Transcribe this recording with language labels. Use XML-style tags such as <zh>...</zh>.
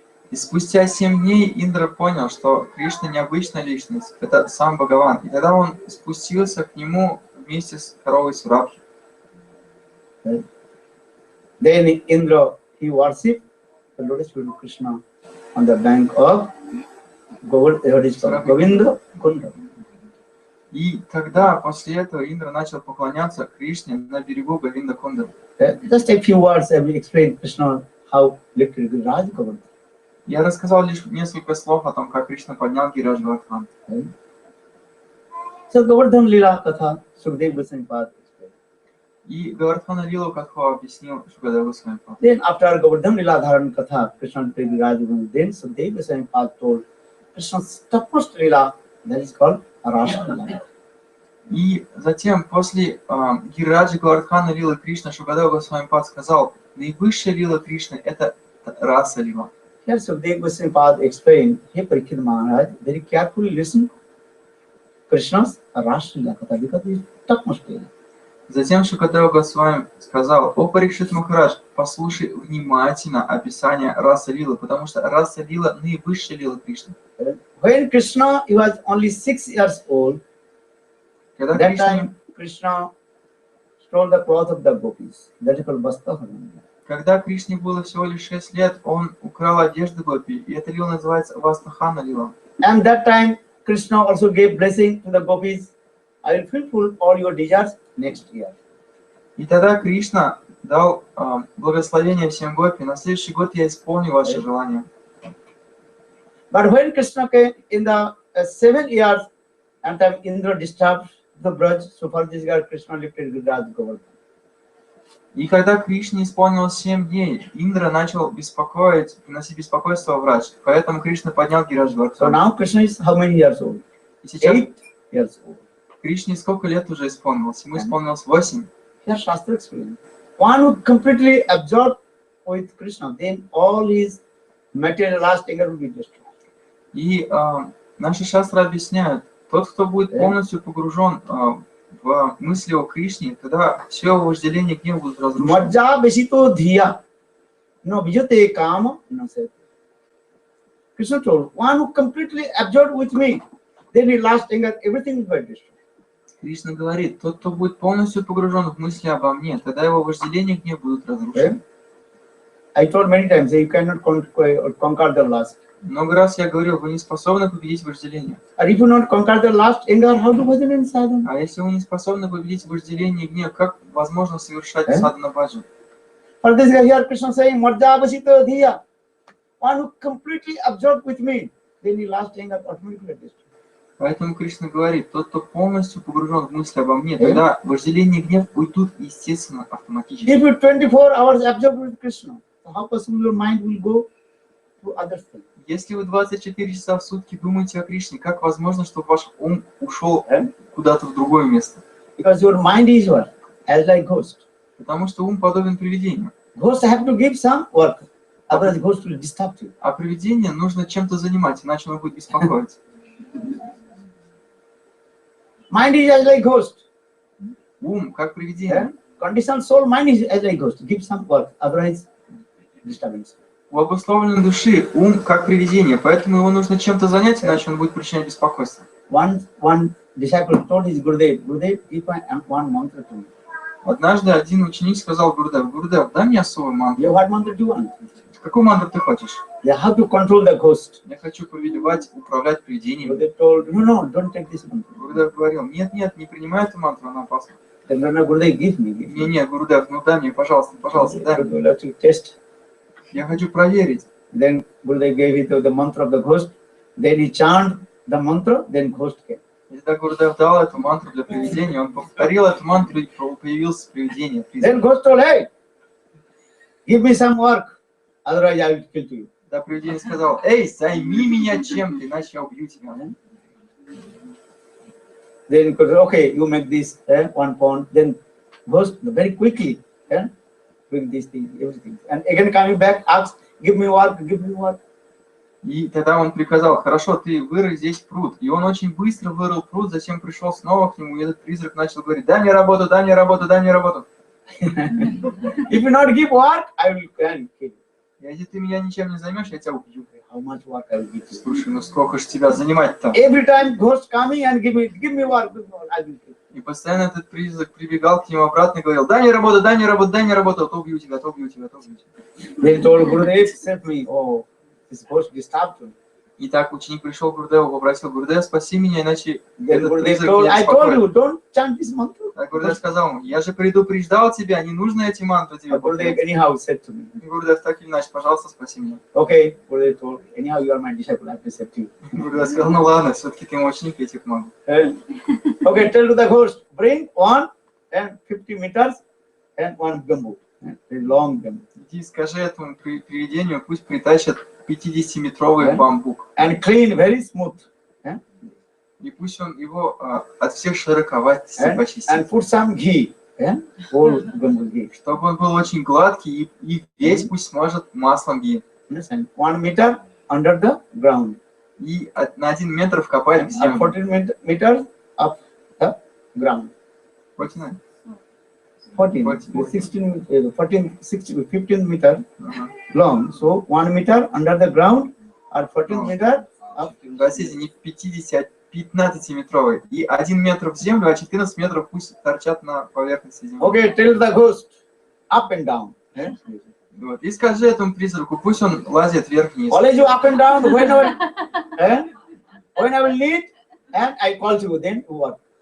<ru>И спустя 7 дней Индра понял, что Кришна необычная личность, это сам Бхагаван. И тогда он спустился к нему вместе с коровой Сурабхи.</ru> <en>Then Indra, he worshipped the lotus feet of Krishna on the bank of Govinda Kunda.</en> <ru>И тогда, после этого, Индра начал поклоняться Кришне на берегу Говинда Кунда.</ru> <en>Just a few words I will explain Krishna how lifted Giriraj Govardhan.</en> <ru>Я рассказал лишь несколько слов о том, как Кришна поднял Гирираджа Говардхана.</ru> <en>So Govardhan Lila Katha, Sukdev Goswami Pad explained.</en> <ru>И Говардхана Лилу Катху объяснил Шукадев Госвами Пад.</ru> <en>Then after Govardhan Lila Dharan Katha, Krishna lifted Giriraj Govardhan. Then Sukdev Goswami Pad told Krishna's topmost Lila, that is called Rasa Lila.</en> <ru>И затем, после Гирираджа Говардхана Лилы Кришна, Шукадев Госвами Пад сказал, наивысшая Лила Кришны – это Раса Лила.</ru> <en>Here Sukdev Goswami Pad explained, hey Parikshit Maharaj, very carefully listen Krishna's Rasa Lila Katha, because it is topmost Lila.</en> <ru>Затем Шукадев Госвами сказал, о Парикшит Махарадж, послушай внимательно описание Раса Лилы, потому что Раса Лила – наивысшая Лила Кришны.</ru> <en>When Krishna he was only 6 years old,</en> <ru>Когда</ru> <en>that time Krishna stole the cloth of the gopis. That is called Vastaha.</en> <ru>Когда Кришне было всего лишь 6 лет, он украл одежду Гопи, и эта лила называется Вастахана Лила.</ru> <en>And that time Krishna also gave blessing to the gopis. I will fulfill all your desires next year.</en> <ru>И тогда Кришна дал благословение всем Гопи, на следующий год я исполню ваши желания.</ru> <en>But when Krishna came in the 7 years, and time Indra disturbed the Braj, so for this year Krishna lifted Giriraj Govardhan.</en> <ru>И когда Кришне исполнилось 7 дней, Индра начал беспокоить, приносить беспокойство в Радж. Поэтому Кришна поднял Гирираджа</ru> <en>So</en> <ru>Говардхана.</ru> <en>now Krishna is how many years old?</en> <ru>И сейчас</ru> <en>8 years old.</en> <ru>Кришне сколько лет уже исполнилось? Ему исполнилось 8.</ru> <en>Here Shastra explains. One who completely absorbed with Krishna, then all his material last anger will be destroyed.</en> <ru>И наши шастры объясняют, тот, кто будет полностью погружен в мысли о Кришне, тогда все его вожделение и гнев будут разрушены.</ru> <sa>Majja besito dhiya, no vijate kama, no se.</sa> <en>Krishna told, one who completely absorbed with me, then his last anger, everything will be destroyed.</en> <ru>Кришна говорит, тот, кто будет полностью погружен в мысли обо мне, тогда его вожделение и гнев будут разрушены.</ru> <en>I told many times you cannot conquer the lust.</en> <ru>Много раз я говорил, вы не способны победить вожделение.</ru> <en>Or if you not conquer the lust, anger, how to bhajan and sadhana?</en> <ru>А если вы не способны победить вожделение и гнев, как возможно совершать садхана баджан?</ru> <en>For this guy here, Krishna saying, Madhyavasita dhiya. One who completely absorbed with me, then he lost anger automatically.</en> <ru>Поэтому Кришна говорит, тот, кто полностью погружен в мысли обо мне, тогда вожделение и гнев уйдут естественно, автоматически.</ru> <en>If you 24 hours absorbed with Krishna, how possible your mind will go to other things?</en> <ru>Если вы 24 часа в сутки думаете о Кришне, как возможно, чтобы ваш ум ушел куда-то в другое место?</ru> <en>Because your mind is what? As like ghost.</en> <ru>Потому что ум подобен привидению.</ru> <en>Ghosts have to give some work. Otherwise ghost will disturb you.</en> <ru>А привидение нужно чем-то занимать, иначе оно будет беспокоиться.</ru> <en>Mind is as like ghost.</en> <ru>Ум как привидение.</ru> <en>Conditional soul mind is as like ghost. Give some work. Otherwise disturbance.</en> <ru>У обусловленной души ум как привидение, поэтому его нужно чем-то занять, иначе он будет причинять беспокойство.</ru> <en>One disciple told his Gurudev, Gurudev, give one mantra to me.</en> <ru>Однажды один ученик сказал Гурудев, Гурудев, дай мне особый мантру.</ru> <en>What mantra do you want?</en> <ru>Какую мантру ты хочешь?</ru> <en>You have to control the ghost.</en> <ru>Я хочу повелевать, управлять привидением.</ru> <en>Gurudev told, no, don't take this mantra.</en> <ru>Гурудев говорил, нет, не принимай эту мантру, она опасна.</ru> <en>Then Gurudev, give me.</en> <ru>Не, Гурудев, ну дай мне, пожалуйста, дай мне.</ru> <en>You have to test.</en> <ru>Я хочу проверить.</ru> <en>Then Gurudev gave it to the mantra of the ghost. Then he chanted the mantra, then ghost came.</en> <ru>И тогда Гурудев дал эту мантру для привидения, он повторил эту мантру, и появилось привидение.</ru> <en>Then ghost told, hey, give me some work, otherwise I will kill you.</en> <ru>Тогда привидение сказал, эй, займи меня чем-то, иначе я убью тебя.</ru> <en>Then okay, you make this 1 pound. Then ghost very quickly bring this thing, everything. And again coming back, asks, give me work, give me work.</en> <ru>И тогда он приказал, хорошо, ты вырой здесь пруд. И он очень быстро вырыл пруд, затем пришел снова к нему, и этот призрак начал говорить, дай мне работу, дай мне работу, дай мне работу.</ru> <en>If you not give work, I will kill you.</en> <ru>Если ты меня ничем не займешь, я тебя убью.</ru> <en>How much work I will give you?</en> <ru>Слушай, ну сколько ж тебя занимать-то?</ru> <en>Every time ghost coming and give me work, I will kill.</en> <ru>И постоянно этот призрак прибегал к нему обратно и говорил, дай мне работу, дай мне работу, дай мне работу, а то убью тебя, то убью тебя, то убью тебя.</ru> <en>Then told Gurudev, save me. Oh, this ghost disturbed you.</en> <ru>И так ученик пришел к Гурудеву, попросил, Гурудев, спаси меня, иначе</ru> <en>Then</en> <ru>этот</ru> <en>Gurudev</en> <ru>призрак</ru> <en>told,</en> <ru>меня</ru> <en>I told you,</en> <ru>беспокоит.</ru> <en>don't chant this mantra.</en> <ru>А Гурудев сказал ему, я же предупреждал тебя, не нужно эти мантры тебе</ru> <en>Gurudev</en> <ru>повторять.</ru> <en>anyhow said to me,</en> <ru>И Гурудев так или иначе, пожалуйста, спаси меня.</ru> <en>okay, Gurudev told, anyhow you are my disciple, I have to save you.</en> <ru>Гурудев сказал, ну ладно, все-таки ты мой ученик, я тебе помогу.</ru> <en>Okay, tell to the ghost, bring 1 and 50 meters and 1 bamboo, very long bamboo.</en> <ru>Иди скажи этому привидению, пусть притащат 50-метровый бамбук.</ru> <en>And clean, very smooth.</en> <ru>И пусть он его от всех широковатостей</ru> <en>And</en> <ru>почистит.</ru> <en>put some ghee, whole bamboo ghee.</en> <ru>Чтобы он был очень гладкий и весь пусть смажет маслом гии.</ru> <en>Understand? 1 meter under the ground.</en> <ru>И на 1 метр вкопали в</ru> <en>And</en> <ru>землю.</ru> <en>14 meters up the ground.</en> <ru>14?</ru> <en>15 meter long. So 1 meter under the ground or 14 meter up.</en> <ru>Простите, не 50, а 15-метровый. И 1 метр в землю, а 14 метров пусть торчат на поверхности земли. Okay, tell the ghost up and down. Вот. И скажи этому призраку, пусть он лазит вверх-вниз.</ru> <en>Always you up and down whenever when I will need and I call you, then you work.</en>